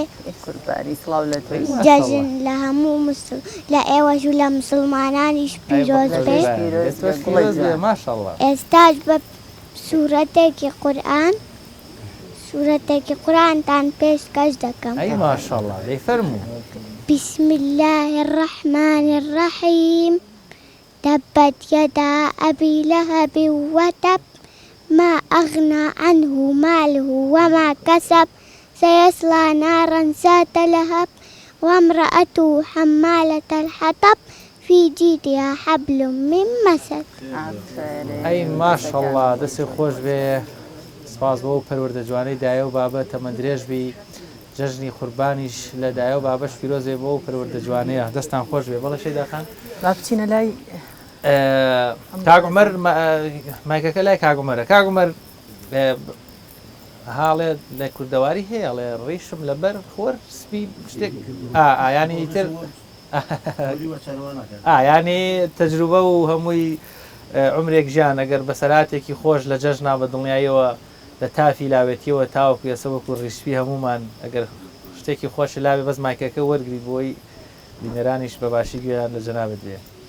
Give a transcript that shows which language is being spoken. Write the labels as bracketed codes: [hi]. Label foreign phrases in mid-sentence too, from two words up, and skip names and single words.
[ckb] قوربانی سڵاو لە توی جەژن لە هەموو لە ئێوەش و لە مسلمانانیش پیرۆز بێ ماشەڵڵا ئێستاش بە سوورەتێکی قورئانتان پێشکەش دەکەم ئەی ماشەڵڵا دەی فەرموو [ar] بسم الله الرحمن الرحيم تبت يدا أبي لهب وتب ما أغنى عنه ماله وما كسب سيصلى نارا ذات لهب وامرأته حمالة الحطب في جيدها حبل من مسد [ckb] ئەی ماشەڵڵا دەستی خۆش بێ سپاس بۆ پەروەردە جوانەی دایە و بابە تەمەند درێژ بی جەژنی قوربانیش لە دایە و بابەش پیرۆزێ بۆ پەروەردە جوانەیە دەستان خۆش بێ بەڵێ شەیداخان با بچینە لای کاگومەر مایکەکە لای کاگومەر حاڵێ لە کوردەواری هەیەڵێ ڕیشم لەبەر خۆر سپی شتێک ینی تر ینی تەجروبە و هەمووی عمرێک ژیان ئەگەر بەسەراتێکی خۆش لە جەژنا بە دڵنیاییەوە لە تافی لاوێتیەوە تاوەکو ێسەوەکو ڕیشپی هەمومان ئەگەر شتێکی خۆشی لاوێ بەس مایکەکە وەرگری بۆی بینەرانیش بە باشی گوێیان لە جەنابەت بێ